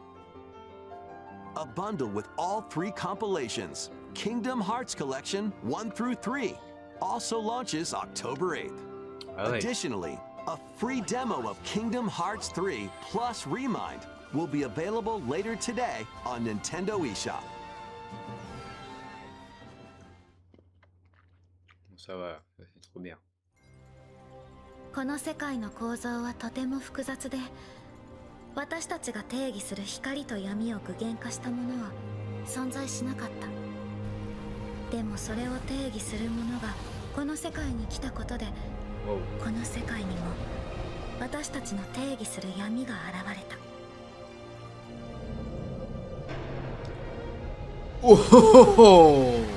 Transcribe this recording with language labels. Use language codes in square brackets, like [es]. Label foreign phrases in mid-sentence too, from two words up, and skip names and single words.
[en] A bundle with all 3 compilations, Kingdom Hearts Collection 1 through 3, also launches October 8th. Additionally, a free demo of Kingdom Hearts 3 plus Remind will be available later today on Nintendo eShop. [fr] Ça va, c'est trop bien. [ja] この世界の構造はとても複雑で、私たちが定義する光と闇を具現化したものは存在しなかった。でもそれを定義するものがこの世界に来たことで、この世界にも私たちの定義する闇が現れた。 Oh oh oh!